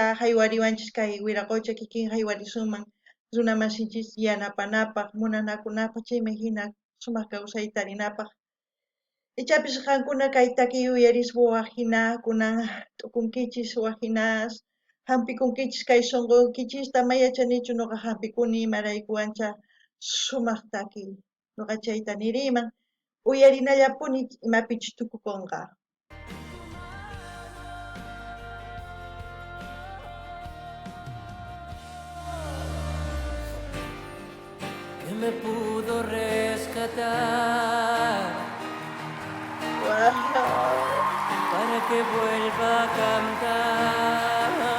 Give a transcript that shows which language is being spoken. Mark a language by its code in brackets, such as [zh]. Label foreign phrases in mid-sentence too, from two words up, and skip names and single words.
[qu] haywariwanchis kay wiraqucha kikin haywarisunman runa masinchis yanapanapaq munanakunapaq chaymi hina sumaq kawsayta rinapaq ichapis qankuna kay takiy uyarispa waq hina kunan t'ukunkichis waq hinas hampikunkichis kay sunqunkichista mayachanichu nuqa hampikuni imarayku ancha sumaq takiy nuqa chayta niriyman uyarinallapuni imapichus tukukunqa. [es] Que me pudo rescatar Wow. para que vuelva a cantar.